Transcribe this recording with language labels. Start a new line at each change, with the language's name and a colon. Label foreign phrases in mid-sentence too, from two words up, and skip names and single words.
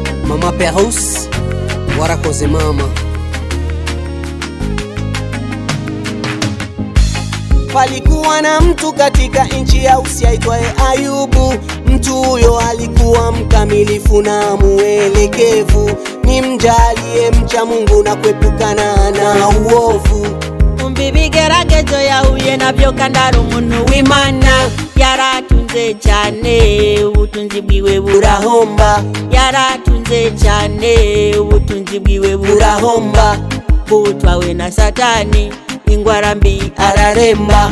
Swahili: Mama Perus
Kinyarwanda: warakoze mama.
Swahili: Palikuwa na mtu katika nchi ya Usi aitwaye Ayubu. Mtu huyo alikuwa mkamilifu na muelekevu, ni mja aliyemcha Mungu na kuepukana na uovu.
Rundi: Bigeragezo yahuye navyo kandari umuntu w'Imana. Yaratunze cyane ubutunzi bwiwe burahomba. Yaratunze cyane ubutunzi bwiwe burahomba. Butwawe na Satani ingwara mbi araremba.